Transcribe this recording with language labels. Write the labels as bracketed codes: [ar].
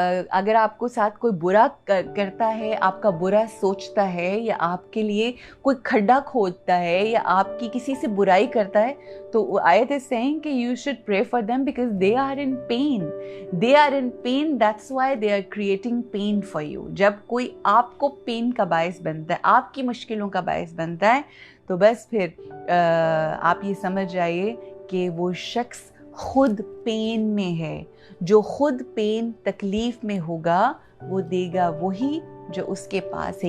[ur] اگر آپ کو ساتھ کوئی برا کرتا ہے, آپ کا برا سوچتا ہے, یا آپ کے لیے کوئی کھڈا کھودتا ہے, یا آپ کی کسی سے برائی کرتا ہے, تو [en] آیت is saying [ur] کہ [en] You should pray for them because they are in pain. They are in pain, that's why they are creating pain for you. [ur] جب کوئی آپ کو پین کا باعث بنتا ہے, آپ کی مشکلوں کا باعث بنتا ہے, تو بس پھر آپ یہ سمجھ جائیے کہ وہ شخص خود پین میں ہے. جو خود پین تکلیف میں ہوگا وہ دے گا وہی جو اس کے پاس ہے.